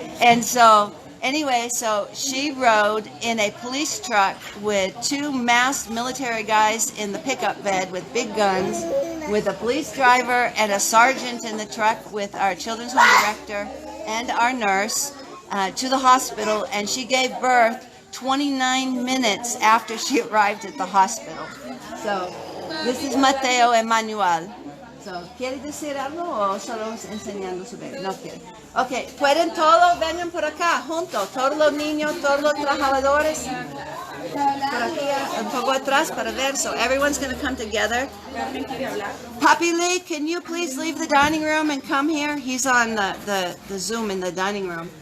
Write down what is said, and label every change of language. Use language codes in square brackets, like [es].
[en] And so, anyway, so she rode in a police truck with 2 masked military guys in the pickup bed with big guns, with a police driver and a sergeant in the truck with our children's home director and our nurse to the hospital, and she gave birth 29 minutes after she arrived at the hospital. So, this is Mateo Emanuel. [es] So, ¿quiere decir algo o solo enseñando su bebé? No quiere. Ok, pueden todos, vengan por acá, juntos, todos los niños, todos los trabajadores. Por aquí, un poco atrás para ver. [en] So, everyone's going to come together. Papi Lee, can you please leave the dining room and come here? He's on the Zoom in the dining room.